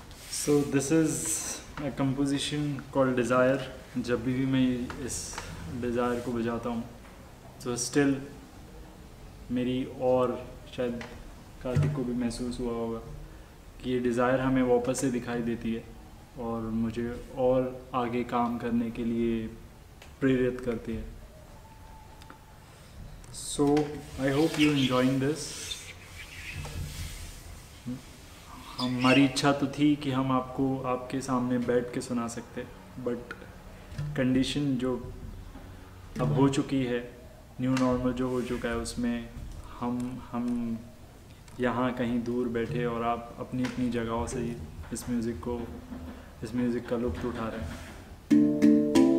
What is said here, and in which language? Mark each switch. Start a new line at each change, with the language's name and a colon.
English: So this is a composition called Desire.
Hindi: जब भी मैं इस Desire को बजाता हूँ तो still मेरी, और शायद कार्तिक को भी महसूस हुआ होगा कि ये Desire हमें वापस से दिखाई देती है और मुझे और आगे काम करने के लिए प्रेरित करती है.
English: So I hope you enjoying this.
Hindi: हमारी इच्छा तो थी कि हम आपको आपके सामने बैठ के सुना सकते, बट कंडीशन जो अब हो चुकी है, न्यू नॉर्मल जो हो चुका है, उसमें हम यहाँ कहीं दूर बैठे और आप अपनी अपनी जगहों से इस म्यूज़िक का लुत्फ़ उठा रहे हैं.